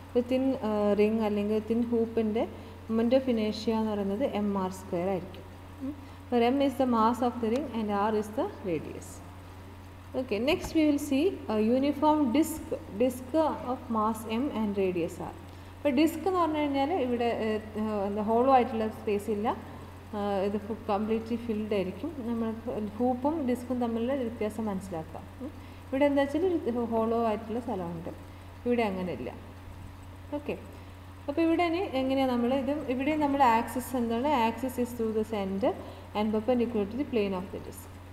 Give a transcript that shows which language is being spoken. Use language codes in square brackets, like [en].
[ml] Thin ring അല്ലെങ്കിൽ thin ഹൂപ്പിൻ്റെ moment of ഇനേഷ്യ എന്ന് പറയുന്നത് mr² ആയിരിക്കും. [en] അപ്പോൾ m is the mass of the ring and r is the radius. Okay, next we will see a uniform disk of mass m and radius r. [ml] അപ്പോൾ disk എന്ന് പറഞ്ഞു കഴിഞ്ഞാൽ ഇവിടെ hollow ആയിട്ടുള്ള സ്പേസ് ഇല്ല, ഇത് കംപ്ലീറ്റ്ലി ഫിൽഡ് ആയിരിക്കും. നമ്മൾ ഹൂപ്പും ഡിസ്കും തമ്മിലുള്ള വ്യത്യാസം മനസ്സിലാക്കാം. ഇവിടെ എന്താ വെച്ചാൽ ഹോളോ ആയിട്ടുള്ള സ്ഥലമുണ്ട്, ഇവിടെ അങ്ങനെയില്ല. ഓക്കെ, അപ്പോൾ ഇവിടെ ഇനി എങ്ങനെയാണ് ഇവിടെ നമ്മൾ ആക്സിസ് എന്താണ്, [en] Axis is through the centre and perpendicular to the plane of the disk.